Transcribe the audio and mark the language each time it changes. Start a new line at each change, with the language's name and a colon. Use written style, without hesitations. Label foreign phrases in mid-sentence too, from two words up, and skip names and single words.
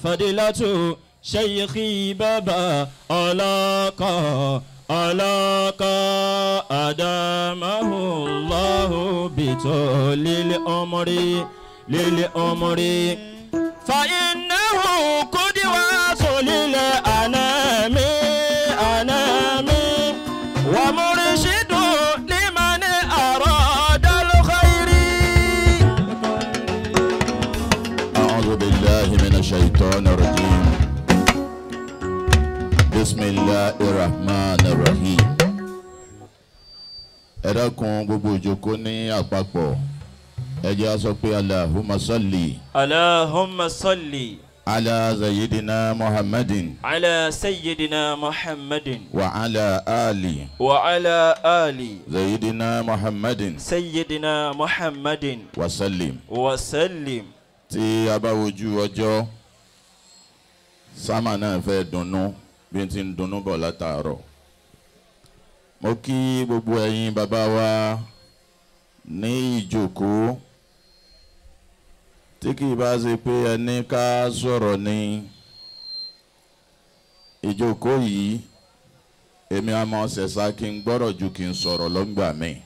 Arabic: فضيلة شيخي بابا علاقة أدامه الله بطول العمر للأمر فإنه قدوة للأنام ومرشد لمن أراد الخير. أعوذ بالله من الشيطان الرجيم. بسم الله الرحمن الرحيم.
Yoruba: ẹ dákun gbogbo ìjókòó ní àpapọ̀ ẹ jẹ́ á sọ pé
Arabic: اللهم صل. اللهم صل. على سيدنا محمد على سيدنا محمد وعلى آل سيدنا محمد سيدنا محمد وسلم.
Yoruba: tí a bá wojú ọjọ́ sámà náà fẹ́ dunnú bí n ti ń dunnú bọ̀ látàárọ̀. mo kí gbogbo ẹ̀yin bàbá wa ní ìjókòó tí kì í bá ṣe pé ẹni ká sọ̀rọ̀ ní ìjókòó yìí èmi á mọ ṣẹ̀ṣà kí n gbọ́rọ̀ ju kí n sọ̀rọ̀ lọ́ngbà mi.